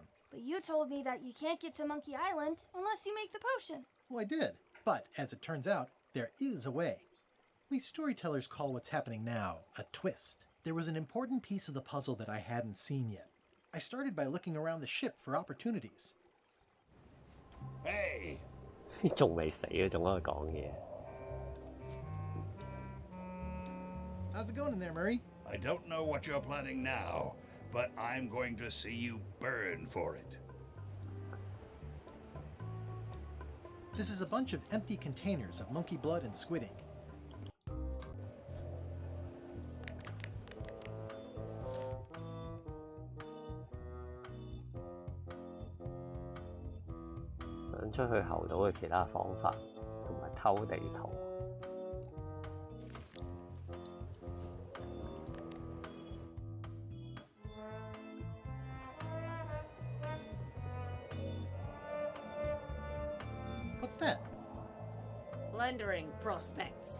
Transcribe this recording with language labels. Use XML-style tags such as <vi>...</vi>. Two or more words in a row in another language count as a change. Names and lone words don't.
<en>But you told me that you can't get to Monkey Island unless you make the potion. Well, I did. But, as it turns out, there is a way. We storytellers call what's happening now a twist. There was an important piece of the puzzle that I hadn't seen yet. I started by looking around the ship for opportunities. Hey!</en> <yue>仲未死啊，仲喺度講嘢。</yue> <en>How's it going in there, Murray? I don't know what you're planning now, but I'm going to see you burn for it. This is a bunch of empty containers of monkey blood and squid ink.</en> <yue>「想出去猴島嘅其他方法，同埋偷地圖。</yue> <en>What's that? Plundering prospects.</en>